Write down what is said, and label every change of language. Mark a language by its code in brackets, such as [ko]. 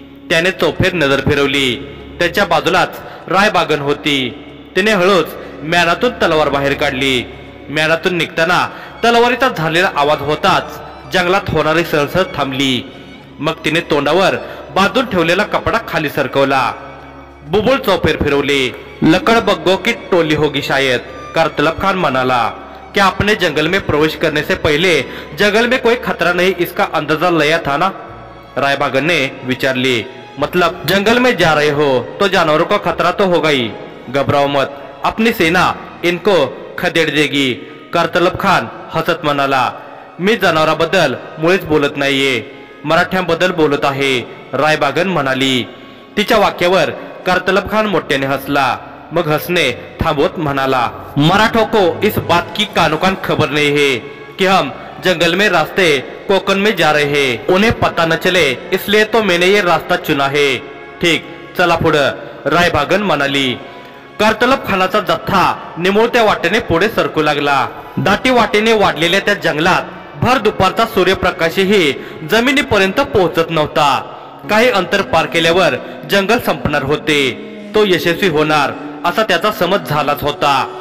[mr] त्याने चौफेर नजर फिरवली, त्याच्या बाजूलाच रायबागन होती। तिने हळूच म्यानातून तलवार बाहेर काढली। म्यानातून निघताना तलवारीचा झालेला आवाज होताच जंगलात होणारी सळसळ थांबली। मग तिने तोंडावर बांधून ठेवलेला कपडा खाली सरकवला, बुबुळ चौफेर फिरवली। [hi] लकड़ बग्गों की टोली होगी शायद, कारतलब खान [mr] म्हणाला। [hi] क्या आपने जंगल में प्रवेश करने से पहले जंगल में कोई खतरा नहीं इसका अंदाजा लिया था ना? रायबागन ने [mr] विचारली। [hi] मतलब जंगल में जा रहे हो तो जानवरों का खतरा तो होगा ही, घबराओ मत, अपनी सेना इनको खदेड़ देगी, कारतलब खान [mr] हसत म्हणाला। मी जनावरांबद्दल मुळीच बोलत नाहीये, मराठ्यांबद्दल बोलत आहे, रायबागन म्हणाली। तिच्या वाक्यावर कारतलब खान मोठ्याने हसला, मग हसने थांबवत म्हणाला, [hi] मराठों को इस बात की कानोकान खबर नहीं है कि हम जंगल में रास्ते कोकन में जा रहे हैं। उन्हें पता न चले इसलिए तो मैंने ये रास्ता चुना है। [mr] ठीक, चला पुढे, रायबागन म्हणाली। कारतलब खानाचा जत्था निमुळत्या वाटेने पुढे सरकू लागला। दाटी वाटेने वाढलेल्या त्या जंगलात भर दुपारचा सूर्यप्रकाशही जमिनीपर्यंत पोहोचत नव्हता। काही अंतर पार केल्यावर जंगल संपणार होते, तो यशस्वी होणार असा त्याचा समज झालाच होता।